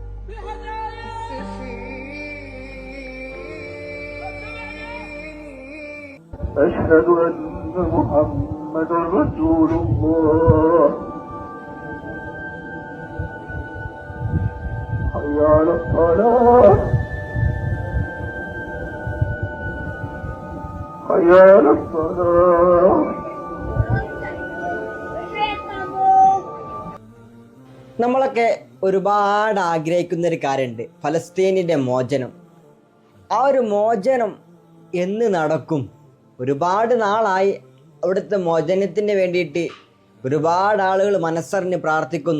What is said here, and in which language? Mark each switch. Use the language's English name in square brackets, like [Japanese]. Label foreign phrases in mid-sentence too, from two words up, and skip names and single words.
[Arabic] أشهد أن محمد رسول الله حي على الصلاة حي على الصلاة. [Malayalam] നമ്മളൊക്കെ ഒരുപാട് ആഗ്രഹിക്കുന്ന ഒരു കാര്യമുണ്ട്, ഫലസ്തീനിൻ്റെ മോചനം. ആ ഒരു മോചനം എന്ന് നടക്കും? ഒരുപാട് നാളായി അവിടുത്തെ മോചനത്തിന് വേണ്ടിയിട്ട് ഒരുപാട് ആളുകൾ മനസ്സറിഞ്ഞ് പ്രാർത്ഥിക്കുന്നു.